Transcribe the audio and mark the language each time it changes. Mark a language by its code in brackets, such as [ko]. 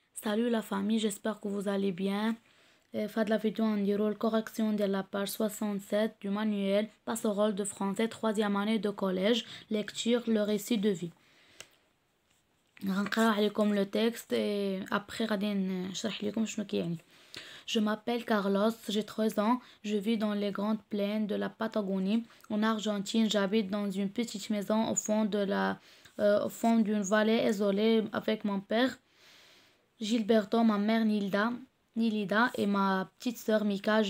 [fr] Salut la famille, j'espère que vous allez bien. Faites la vidéo en dire correction de la page 67 du manuel Passerelle de français 3e année de collège, lecture le récit de vie. [ar] غنقرا عليكم [fr] le texte et après [ar] غادي نشرح لكم شنو كيعني. [fr] Je m'appelle Carlos, j'ai 13 ans, je vis dans les grandes plaines de la Patagonie. En Argentine, j'habite dans une petite maison au fond d'une vallée isolée avec mon père Gilberto, ma mère Nilida et ma petite sœur Mika.